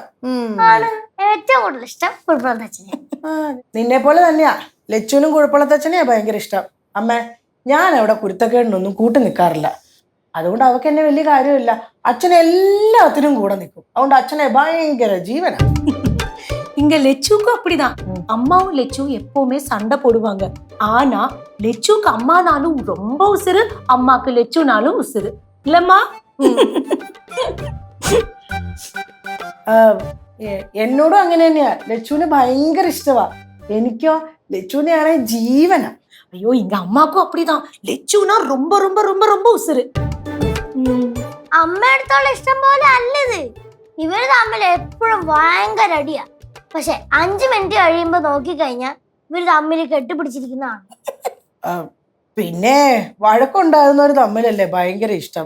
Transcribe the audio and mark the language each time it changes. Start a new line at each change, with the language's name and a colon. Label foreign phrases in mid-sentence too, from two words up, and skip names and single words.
Malayalam: ആണ് ഏറ്റവും കൂടുതൽ ഇഷ്ടം കുഴപ്പമുള്ള അച്ഛനെ. നിന്നെ പോലെ തന്നെയാ ലച്ചുവിനും കുഴപ്പമുള്ളത്തച്ഛനെയാ ഭയങ്കര ഇഷ്ടം. അമ്മ, ഞാൻ അവിടെ കുരുത്തക്കേടിനൊന്നും കൂട്ടി നിൽക്കാറില്ല. അതുകൊണ്ട് അവക്ക് എന്നെ വലിയ കാര്യമില്ല. അച്ഛൻ എല്ലാത്തിനും കൂടെ നിൽക്കും. അതുകൊണ്ട് അച്ഛനെ ഭയങ്കര ജീവനാ.
Tamil: இங்க லெச்சுக்கும் அப்படிதான். அம்மாவும் லெச்சுவும் எப்பவுமே சண்டை போடுவாங்க. ஆனா லெச்சுக்கு அம்மானாலும் ரொம்ப உசுறு, அம்மாக்கு லெச்சுனாலும் உசுறு இல்லம்மா?
Malayalam: എന്നോടും അങ്ങനെ തന്നെയാ. ലച്ചുവിന് ഭയങ്കര ഇഷ്ടമാ. എനിക്കോ ലച്ചുവിനെയാണെ ജീവനാ.
Tamil: ஐயோ, இங்க அம்மாக்கும் அப்படிதான். லெச்சுனா ரொம்ப ரொம்ப ரொம்ப ரொம்ப உசுறு.
Malayalam: അമ്മയടുത്തുള്ള ഇഷ്ടം പോലെ അല്ലത്. ഇവര് തമ്മിൽ എപ്പോഴും ഭയങ്കര അടിയാ. പക്ഷെ 5 മിനിറ്റ് കഴിയുമ്പോ നോക്കിക്കഴിഞ്ഞാ ഇവര് തമ്മിൽ കെട്ടിപ്പിടിച്ചിരിക്കുന്നതാണ്. പിന്നെ വഴക്കുണ്ടാകുന്നവർ തമ്മിലല്ലേ ഭയങ്കര ഇഷ്ടം.